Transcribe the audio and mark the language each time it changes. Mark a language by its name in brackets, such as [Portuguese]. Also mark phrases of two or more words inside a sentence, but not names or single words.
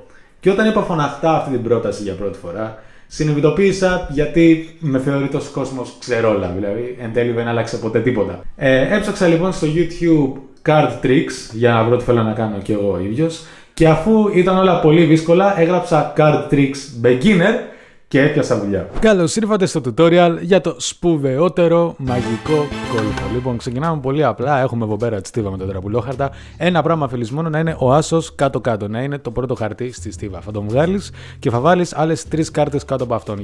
[Greek] Και όταν είπα φωναχτά αυτή την πρόταση για πρώτη φορά, συνειδητοποίησα γιατί με θεωρεί τόσο κόσμος ξερόλα, δηλαδή εν τέλει δεν άλλαξε ποτέ τίποτα. Έψαξα λοιπόν στο YouTube [English] card tricks [Greek] για να βρω τι θέλω να κάνω και εγώ ο ίδιος και αφού ήταν όλα πολύ δύσκολα έγραψα [English] card tricks beginner [Greek] και έπιασα δουλειά. Καλώς ήρθατε στο tutorial για το σπουδαιότερο μαγικό κόλπο. Λοιπόν, ξεκινάμε πολύ απλά. Έχουμε εδώ πέρα τη στίβα με τον τραπουλόχαρτα. Ένα πράγμα θέλεις μόνο να είναι ο άσος κάτω-κάτω, να είναι το πρώτο χαρτί στη στίβα. Θα τον βγάλεις και θα βάλεις άλλες 3 κάρτες κάτω από αυτόν.